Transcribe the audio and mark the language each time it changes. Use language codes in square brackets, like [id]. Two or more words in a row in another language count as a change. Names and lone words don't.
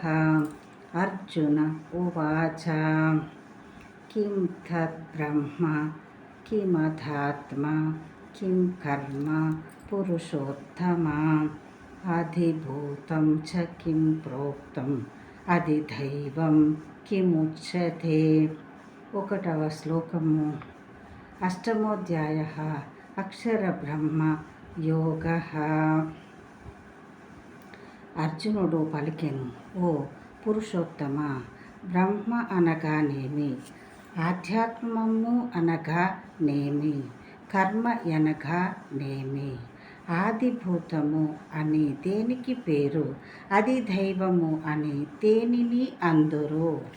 [sa] अर्जुन उवाच किं तद्ब्रह्म किमध्यात्मा किं कर्म पुरुषोत्तमा अधिभूतं च किं प्रोक्तम् अधिदैवं किमुच्यते। [te] 1వ శ్లోకము. అష్టమోధ్యాయ అక్షర బ్రహ్మ యోగ. అర్జునుడు పలికెను, ఓ పురుషోత్తమ, బ్రహ్మ అనగానేమి, ఆధ్యాత్మము అనగానేమి, కర్మ అనగానేమి, ఆదిభూతము అని దేనికి పేరు, అది దైవము అని దేనిని అందురు,